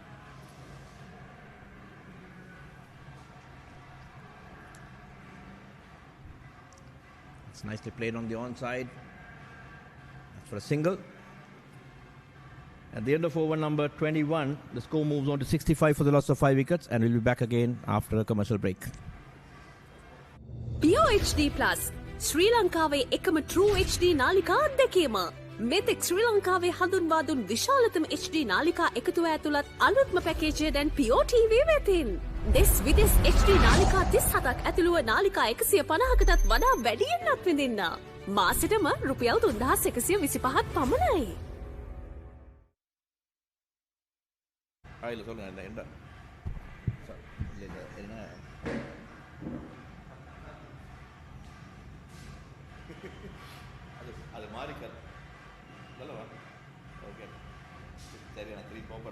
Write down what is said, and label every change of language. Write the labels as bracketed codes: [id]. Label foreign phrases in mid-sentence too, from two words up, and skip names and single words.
[en] It's nicely played on the onside. That's for a single. At the end of over number 21, the score moves on to 65 for the loss of 5 wickets, and we'll be back again after a commercial break. [si] Pure HD Plus, Sri Lankaවේ එකම True HD නාලිකා අත්දැකීම. මෙතෙක් ශ්‍රී ලංකාවේ හඳුන්වා දුන් විශාලතම HD නාලිකා එකතුව ඇතුළත් අලුත්ම පැකේජය දැන් Pure TV වෙතින්. දෙස් විදෙස් HD නාලිකා 37ක් ඇතුළුව නාලිකා 150කටත් වඩා වැඩියෙන් අත්විඳින්න. මාසෙටම රුපියල් 3125ක් පමණයි. [ta] அது மாறிக்காது சொல்லவா ஓகே சரி நான் திருப்பி போப்பர்